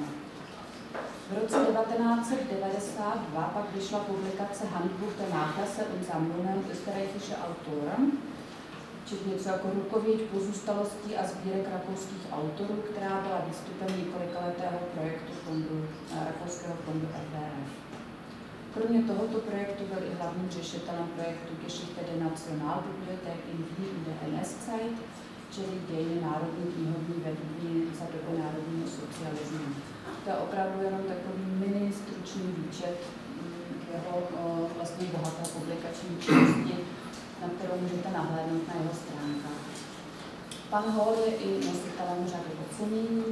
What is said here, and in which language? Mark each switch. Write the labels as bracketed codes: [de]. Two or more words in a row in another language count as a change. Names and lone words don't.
[cs] V roce 1992 pak vyšla publikace Handbuch der Nachlasse und Sammlungen österreichische Autoren, čili něco jako rukověď pozůstalostí a sbírek rakouských autorů, která byla výstupem několikaletého projektu rakouského fondu RDF. Kromě tohoto projektu byl i hlavním řešitelem projektu Geschichte der Nationalbibliothek in Wien in der NS-Zeit, čili dějiny národní knihovny ve Vídni za doby národního socialismu. To je opravdu jenom takový mini stručný výčet jeho vlastně bohaté publikační činnosti, na kterou můžete nahlédnout na jeho stránkách. Pan Hall je i nositelem řady ocenění.